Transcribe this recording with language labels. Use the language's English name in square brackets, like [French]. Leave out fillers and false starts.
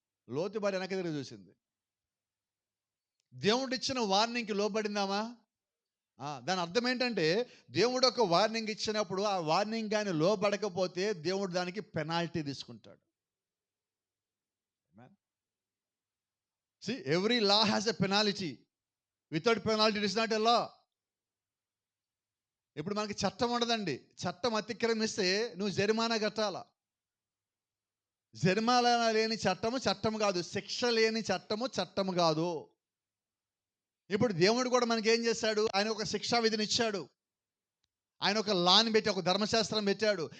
[Telugu] లోతు భార్య వెనక్కి తిరిగి చూసింది. దేవుడిచ్చిన వార్నింగ్కి లోబడిందామా? దాని అర్థం ఏంటంటే, దేవుడు ఒక వార్నింగ్ ఇచ్చినప్పుడు ఆ వార్నింగ్ కానీ లోబడకపోతే దేవుడు దానికి పెనాల్టీ తీసుకుంటాడు. [English] See, every law has a penalty. Without penalty it is not a law. [Telugu] ఇప్పుడు మనకి చట్టం ఉండదండి. చట్టం అతిక్రమిస్తే నువ్వు జరిమానా కట్టాలా. జరిమానా లేని చట్టము చట్టం కాదు, శిక్ష లేని చట్టము చట్టము కాదు. ఇప్పుడు దేవుడు కూడా మనకి ఏం చేశాడు? ఆయన ఒక శిక్షా విధిని ఇచ్చాడు. ఆయన ఒక లాని పెట్టి, ఒక ధర్మశాస్త్రం పెట్టాడు.